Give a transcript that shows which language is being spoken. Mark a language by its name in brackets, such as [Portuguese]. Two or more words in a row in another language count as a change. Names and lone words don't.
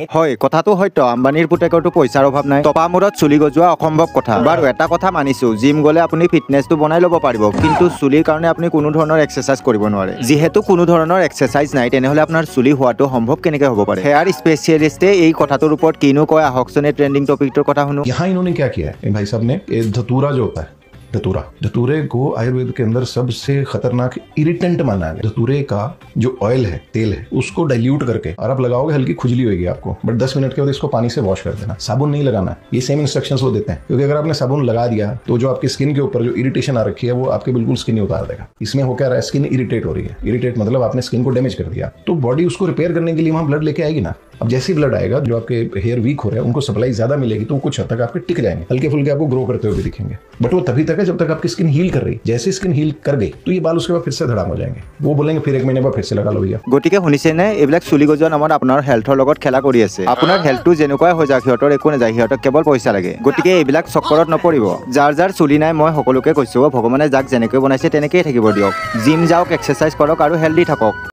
[Assamese] হয় কথাটো হয়তো আম্বানীৰ পুতেকৰটো পইচাৰ অভাৱ নাই টপা মূৰত চুলি গজোৱা অসম্ভৱ কথা বাৰু এটা কথা মানিছো জিম গ'লে আপুনি ফিটনেছটো বনাই ল'ব পাৰিব কিন্তু চুলিৰ কাৰণে আপুনি কোনো ধৰণৰ এক্সাৰচাইজ কৰিব নোৱাৰে যিহেতু কোনো ধৰণৰ এক্সাৰচাইজ নাই তেনেহ'লে আপোনাৰ চুলি হোৱাটো সম্ভৱ কেনেকৈ হ'ব পাৰে [English] hair specialistে [Assamese] এই কথাটোৰ ওপৰত কিনো কয় আহকচোন এই [English] trending topicটোৰ [Assamese] কথা শুনো [Hindi] यहाँ इन्होंने क्या किया है भाई साहब ने धतूरा जो होता है धतूरे को आयुर्वेद के अंदर सबसे खतरनाक इरिटेंट माना है धतूरे का जो ऑयल है तेल है उसको डाइल्यूट करके और आप लगाओगे हल्की खुजली होगी आपको बट 10 मिनट के बाद इसको पानी से वॉश कर देना साबुन नहीं लगाना है ये [English] same instructions [Hindi] वो देते हैं क्योंकि अगर आपने साबुन लगा दिया तो जो आपकी स्किन के ऊपर जो इरिटेशन आ रखी है वो आपके बिल्कुल स्किन ही उतार देगा इसमें हो क्या रहा है [English] skin irritate [Hindi] हो रही है इरिटेट मतलब आपने स्किन को डैमेज कर दिया तो बॉडी उसको रिपेयर करने के लिए वहां ब्लड लेके आएगी ना अब जैसे ब्लड आएगा जो आपके [English] hair weak [Hindi] हो रहे हैं उनको सप्लाई ज्यादा मिलेगी तो कुछ हद तक आपके टिक जाएंगे हल्के फुल्के आपको ग्रो करते हुए दिखेंगे बट वो तभी तक है जब तक आपकी [English] skin heal [Hindi] कर रही जैसे [English] skin heal [Hindi] कर गई तो ये बाल उसके बाद फिर से धड़ाम हो जाएंगे वो बोलेंगे फिर 1 महीने बाद फिर से लगा लो भैया [Assamese] গতিকে শুনিছেনে এইবিলাক চুলি গজোৱা নামত আপোনাৰ হেল্থৰ লগত খেলা কৰি আছে আপোনাৰ হেল্থটো যেনেকুৱাই হৈ যায় সিহঁতৰ একো নাযায় সিহঁতক কেৱল পইচা লাগে গতিকে এইবিলাক চক্কৰত নপৰিব যাৰ যাৰ চুলি নাই মই সকলোকে কৈছো ভগৱানে যাক যেনেকৈ বনাইছে তেনেকেই থাকিব দিয়ক জিম যাওক এক্সাৰচাইজ কৰক আৰু হেল্ডি থাকক